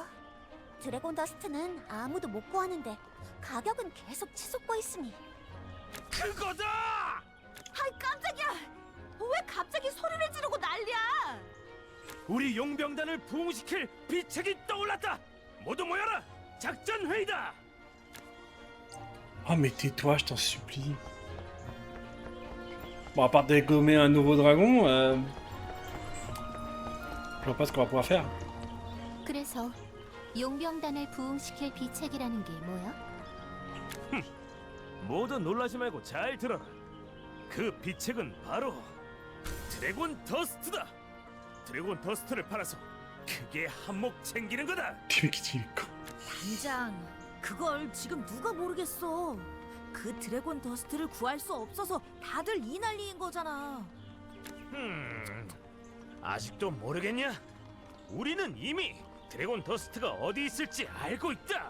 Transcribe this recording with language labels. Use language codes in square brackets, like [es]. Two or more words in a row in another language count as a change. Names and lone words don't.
[ko] 드래곤 더스트는 아무도 못 구하는데 가격은 계속 치솟고 있으니. 그거다! 아이, 깜짝이야! 왜 갑자기 소리를 지르고 난리야? 우리 용병단을 부흥시킬 비책이 떠올랐다. 모두 모여라. 작전 회의다. [fr] Oh mais tais-toi, je t'en supplie. Bon, à part dégommer un nouveau dragon, je vois pas ce qu'on va pouvoir faire. [ko] 그래서 용병단을 부흥시킬 비책이라는 게 뭐야? 모두 놀라지 말고 잘 들어라. 그 비책은 바로 드래곤 더스트다. 드래곤 더스트를 팔아서 크게 한몫 챙기는 거다. [fr] Tu qui dit quoi? [ko] 단장, 그걸 지금 누가 모르겠어. 그 드래곤 더스트를 구할 수 없어서 다들 이 난리인 거잖아. 아직도 모르겠냐? 우리는 이미 드래곤 더스트가 어디 있을지 알고 있다.